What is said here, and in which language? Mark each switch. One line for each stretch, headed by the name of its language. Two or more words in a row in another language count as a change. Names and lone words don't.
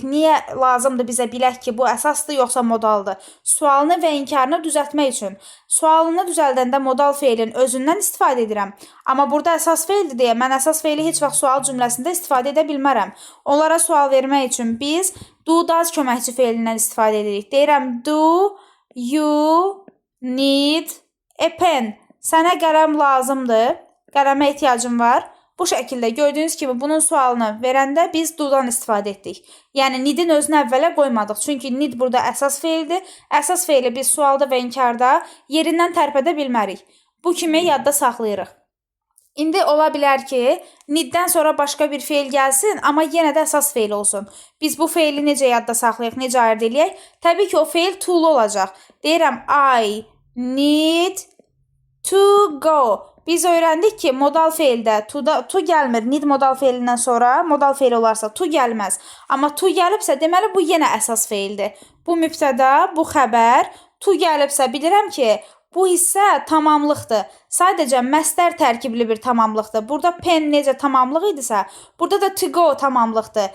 Azerbaijani: Niyə lazımdır bizə bilək ki, bu əsasdır yoxsa modaldır? Sualını və inkarını düzəltmək üçün. Sualını düzəldəndə modal feilin özündən istifadə edirəm. Amma burada əsas feildir deyə mən əsas feili heç vaxt sual cümləsində istifadə edə bilmərəm. Onlara sual vermək üçün biz
English: do, does
Azerbaijani: köməkçi feilindən istifadə edirik. Deyirəm,
English: do you need a pen?
Azerbaijani: Sənə qələm lazımdır, qələmə ehtiyacım var. Bu şəkildə gördüyünüz kimi bunun sualını verəndə biz do-dan istifadə etdik. Yəni need-in özünü əvvələ qoymadıq. Çünki need burada əsas feildir. Əsas feili biz sualda və inkarda yerindən tərpədə bilmərik. Bu kimi yadda saxlayırıq. İndi ola bilər ki, need-dən sonra başqa bir feil gəlsin, amma yenə də əsas feil olsun. Biz bu feili necə yadda saxlayaq, necə ayırd eləyək? Təbii ki, o feil to-lu olacaq. Deyirəm,
English: I need to go.
Azerbaijani: Biz öyrəndik ki, modal feildə to gəlmir. Need modal feilindən sonra modal feil olarsa to gəlməz. Amma to gəlibsə, deməli bu yenə əsas feildir. Bu mübtəda, bu xəbər, to gəlibsə bilirəm ki, bu hissə tamamlıqdır. Sadəcə məstər tərkibli bir tamamlıqdır. Burada pen necə tamamlıq idisə, burada da
English: to go
Azerbaijani: tamamlıqdır.